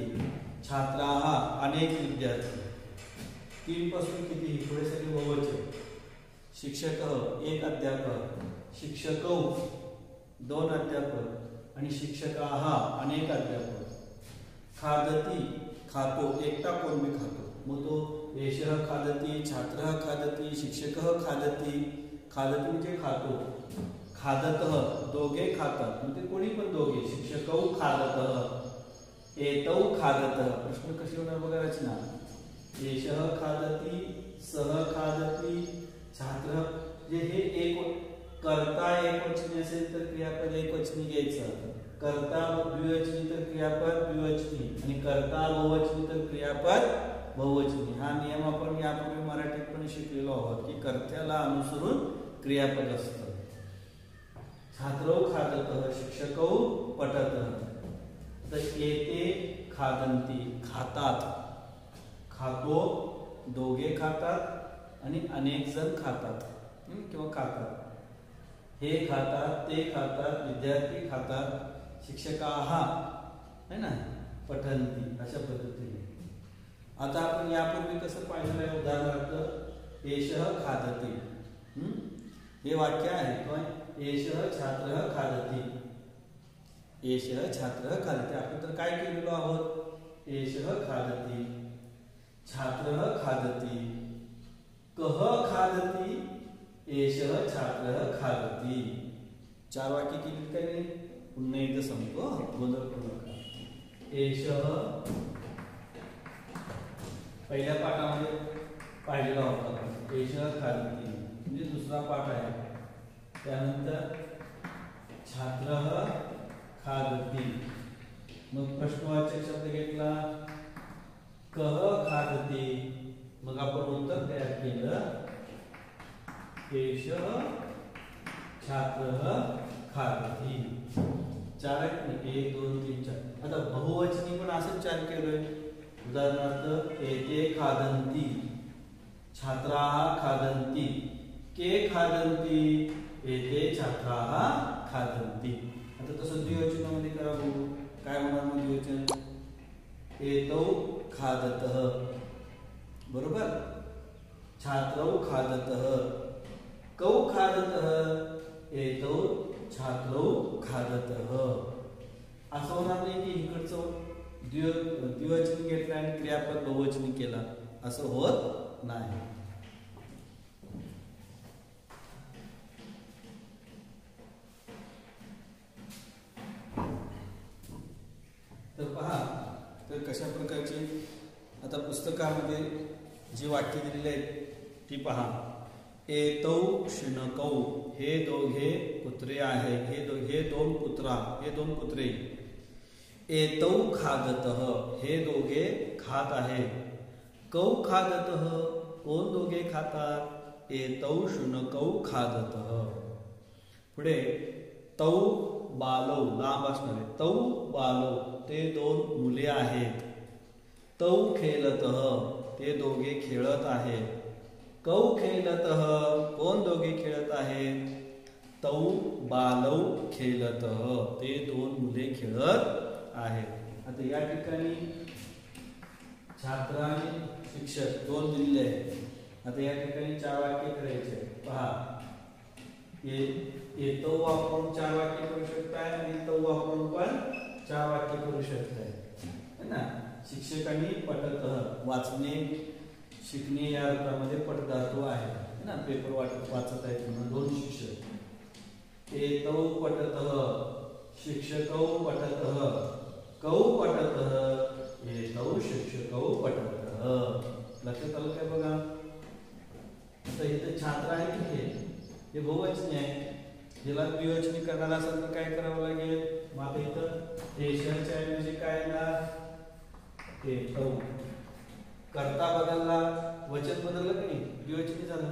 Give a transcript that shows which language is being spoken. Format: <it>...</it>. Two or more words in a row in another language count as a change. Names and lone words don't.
<mr>छात्राः अनेक विद्यार्थी. 3 पासून किती थोडेसे बहुवचन. शिक्षक एक अध्यापक. शिक्षकौ 2 अध्यापक आणि शिक्षकाः अनेक अध्यापक. खादती खातो, एकटा कोण मी खातो. मग तो</mr> <sa>एषः खादती, छात्रः खादती, शिक्षकः खादती.</sa> <mr>खादती म्हणजे खातो. खादतः दोघे खातात, म्हणजे कोणी पण दोघे.</mr> <sa>शिक्षकौ खादतः, एतौ खादतः.</sa> <mr>प्रश्न कशी होणार बघा रचना.</mr> <sa>एषः खादती, सह खादती, छात्र.</sa> <mr>जे हे एक कर्ता एकवचनी असेल तर क्रियापद एकवचनी घ्यायचं. कर्ता द्विवचनी तर क्रियापद द्विवचनी, आणि कर्ता बहुवचनी तर क्रियापद बहुवचनी. हा नियम आपण यापूर्वी मराठीत पण शिकलेलो आहोत की कर्त्याला अनुसरून क्रियापद असतं.</mr> <sa>छात्रौ खादतः, शिक्षकौ पठतः.</sa> <mr>तर</mr> <sa>एते खादन्ति</sa> <mr>खातात. खातो दोघे खातात आणि अनेक जण खातात किंवा खातात. हे खातात, ते खातात, विद्यार्थी खातात, शिक्षकाः</mr> <hi>है ना</hi> <mr>पठन्ति. अशा पद्धतीने आता आपण यापूर्वी कसं पाहिलेलं आहे.</mr> <sa>उदाहरणार्थ एषः खादति,</sa> <mr>हे वाक्य आहे काय.</mr> <sa>एषः छात्रः खादति, एषः छात्रः खादति.</sa> <mr>आपण तर काय केलेलो आहोत.</mr> <sa>एषः खादति, छात्रः खादति, कः खादति, एषः छात्रः खादति.</sa> <mr>4 वाक्य केली काय. पुन्हा एकदा सांगतो, गोंधळ करू नका. एषः पहिल्या पाठामध्ये पाहिलेला होता</mr> <sa>एषः खादति</sa> <mr>म्हणजे दुसरा पाठ आहे.</mr> <sa>त्यानंतर छात्रः खादति.</sa> <mr>मग प्रश्नवाचक शब्द घेतला</mr> <sa>कः खादति.</sa> <mr>मग आपण उत्तर तयार केलं</mr> <sa>एषः छात्रः खादति.</sa> <mr>4 आहेत 1 2 3 4. आता बहुवचनी पण असंच 4 केलोय.</mr> <sa>उदाहरणार्थ एते खादन्ति, छात्राः खादन्ति, के खादन्ति, एते छात्राः खादन्ति.</sa> <mr>आता तसं द्विवचनामध्ये करा बघू काय होणार. मग द्विवचन</mr> <sa>एतौ खादतः बरोबर, छात्रौ खादतः, कौ खादतः, एतौ छात्रौ खादतः.</sa> <mr>असं होणार नाही की इकडचं द्विवचनी घेतलं आणि क्रियापद बहुवचनी केला, असं होत नाही. तर पहा, तर कशा प्रकारचे आता पुस्तकामध्ये जी वाक्य दिलेली आहेत ती पहा.</mr> <sa>एतौ शुनकौ,</sa> <mr>हे दोघे कुत्रे आहे, हे दोन कुत्रे.</mr> <sa>एतौ खादतः,</sa> <mr>हे दोघे खात आहे.</mr> <sa>कौ खादतः,</sa> <mr>कोण दोघे खातात.</mr> <sa>एतौ शुनकौ खादतः. पुढे तौ बालौ,</sa> <mr>लांब असणारे</mr> <sa>तौ बालौ,</sa> <mr>ते दोन मुले आहेत.</mr> <sa>तौ खेलतः,</sa> <mr>ते दोघे खेळत आहेत.</mr> <sa>कौ खेलतः,</sa> <mr>कोण दोघे खेळत आहेत.</mr> <sa>तौ बालौ खेलतः,</sa> <mr>ते दोन मुले खेळत आहेत. आता या ठिकाणी छात्र आणि शिक्षक दोन दिलेले आहेत. आता या ठिकाणी 4 वाक्य करायचे. पहा, येतो वापरून 4 वाक्य करू शकताय आणि तो वापरून पण 4 वाक्य करू शकताय,</mr> <hi>है ना.</hi> <mr>शिक्षकांनी पठतः, वाचणे शिकणे या अर्थामध्ये पठधातू आहे ना. पेपर वाचत आहेत म्हणून 2 शिक्षक.</mr> <sa>एतौ पठतः, शिक्षकौ पठतः, कौ पठतः, एतौ शिक्षकौ पठतः.</sa> <mr>लक्षात आलं काय बघा. आता इथे छात्र आहे की हे बहुवचनी आहे. ज्याला द्विवचनी करणार असेल तर काय करावं लागेल. मग आता इथं एषाच्या ऐवजी काय येणार एतौ. कर्ता बदलला, वचन बदललं की नाही, द्विवचनी झालं.</mr>